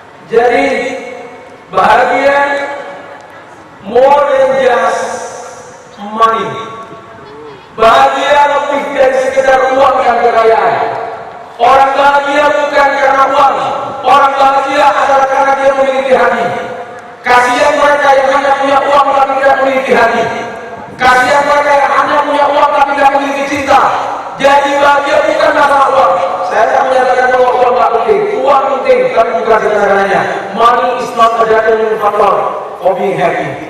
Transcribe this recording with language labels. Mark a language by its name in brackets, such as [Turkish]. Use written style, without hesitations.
[Indonesian] Jadi bahagia [English] more than just money. [Indonesian] Bahagia lebih dari sekedar uang dan kekayaan. Orang bahagia bukan karena uang. Orang bahagia adalah karena dia memiliki hati. Kasihan mereka yang hanya punya uang tapi tidak memiliki hati. Kasihan mereka yang hanya punya uang tapi tidak memiliki cinta Jadi bahagia bukan masalah uang. Saya tak menyatakan bahwa uang tak penting. Uang penting, tapi bukan segalanya. [English] Money is not a determining factor for being happy.